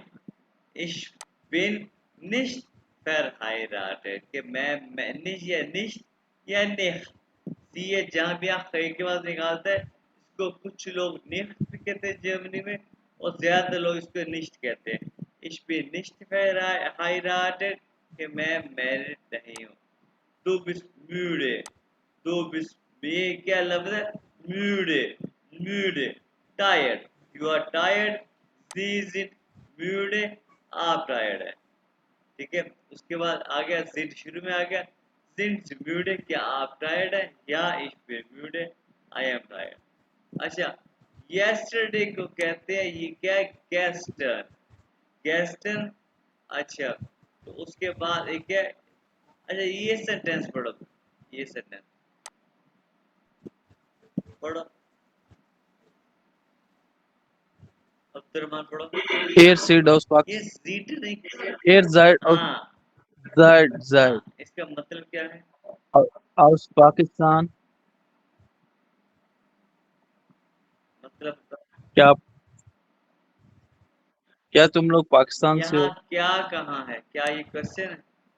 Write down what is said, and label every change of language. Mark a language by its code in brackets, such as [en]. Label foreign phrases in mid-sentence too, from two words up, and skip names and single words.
[de] Ich bin nicht verheiratet, [ur] کہ میں نش یا نشت یا نہ، سی یہ جہاں بھی آپ کہیں کے بعد نکالتے ہیں، اس کو کچھ لوگ نہ بھی کہتے ہیں جرمنی میں، اور زیادہ لوگ اس کو نشت کہتے ہیں. [de] Ich bin nicht verheiratet, [ur] کہ میں میرڈ نہیں ہوں. [de] Du bist müde. Du bist, [ur] یہ کیا لفظ ہے? [de] Müde, müde, [en] tired. You are tired. [de] Sie sind müde. [ur] آپ ٹائرڈ ہے، ٹھیک ہے. اس کے بعد آ گیا sind, شروع میں آ گیا [de] sind müde, [ur] کیا آپ ٹائرڈ ہے، یا [de] ich bin müde, [en] I am tired। [ur] اچھا، yesterday کو کہتے ہیں یہ کیا ہے, [de] gestern, gestern। [ur] اچھا، تو اس کے بعد ایک ہے، اچھا یہ سینٹینس پڑھو، یہ سینٹینس پڑھو، عبدالرحمان پڑھو. [de] Er seid aus [ur] ये [de] Pakistan. [ur] سیٹ نہیں, [de] Er seid aus [ur] ہاں ہاں, [de] seid [ur] اس کا مطلب کیا ہے, [de] aus Pakistan. [ur] मतलब کیا کیا تم لوگ پاکستان سے यहाँ हो? کیا کہاں ہے، کیا یہ کویسچن ہے.